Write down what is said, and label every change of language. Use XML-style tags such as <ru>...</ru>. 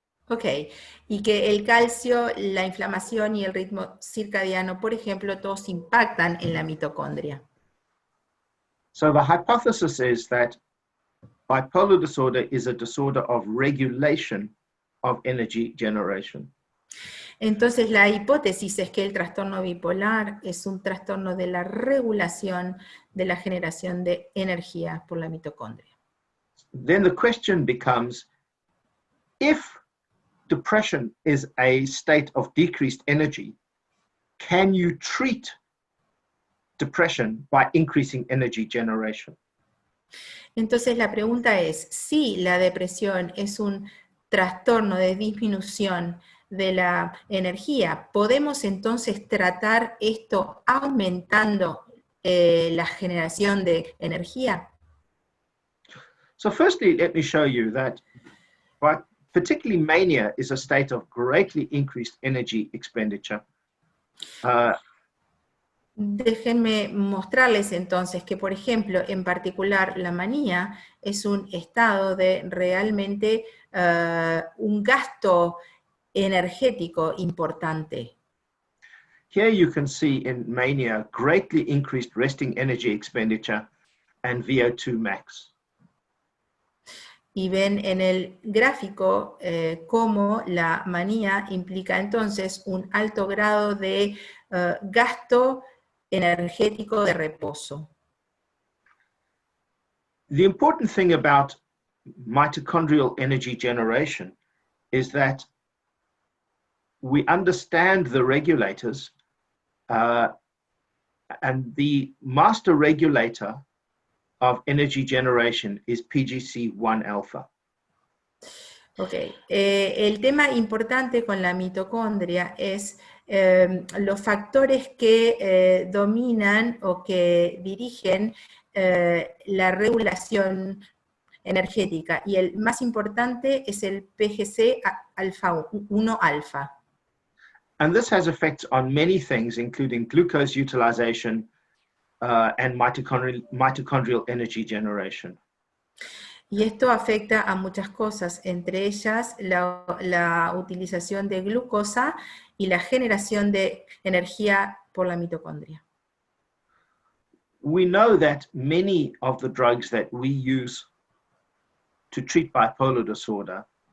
<es>Ok, y que el calcio, la inflamación y el ritmo circadiano, por ejemplo, todos impactan en la mitocondria.</es> <en>So the hypothesis is that bipolar disorder is a disorder of regulation of energy generation.</en> <es>Entonces la hipótesis es que el trastorno bipolar es un trastorno de la regulación de la generación de energía por la mitocondria.</es> <en>Then the question becomes, if depression is a state of decreased energy, can you treat depression by increasing energy generation?</en> <es>Entonces la pregunta es, si la depresión es un trastorno de disminución de la energía, ¿podemos entonces tratar esto aumentando la generación de energía?</es> <en>So firstly, let me show you that particularly mania is a state of greatly increased energy expenditure.</en> <es>Déjenme mostrarles entonces que, por ejemplo, en particular la manía es un estado de realmente un gasto energético importante.</es> <en>Here you can see in mania greatly increased resting energy expenditure and VO2 max.</en> <es>Y ven en el gráfico cómo la manía implica entonces un alto grado de gasto energético de reposo.</es> <en>The important thing about mitochondrial energy generation is that we understand the regulators and the master regulator of energy generation is PGC1 alpha.</en> <es>Ok, el tema importante con la mitocondria es los factores que dominan o que dirigen la regulación energética, y el más importante es el PGC1 alfa.</es> <en>And this has effects on many things, including glucose utilization and mitochondrial energy generation.</en> <es>Y esto afecta a muchas cosas, entre ellas la utilización de glucosa y la generación de energía por la mitocondria.</es> <en>We know that many of the drugs that we use to treat bipolar disorder</en>